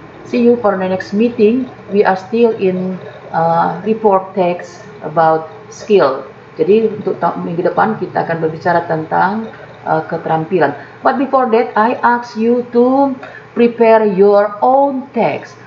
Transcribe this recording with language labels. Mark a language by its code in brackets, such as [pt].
[en] See you for the next meeting. We are still in report text about skill. [id] Jadi untuk minggu depan kita akan berbicara tentang keterampilan. [en] But before that, I ask you to prepare your own text.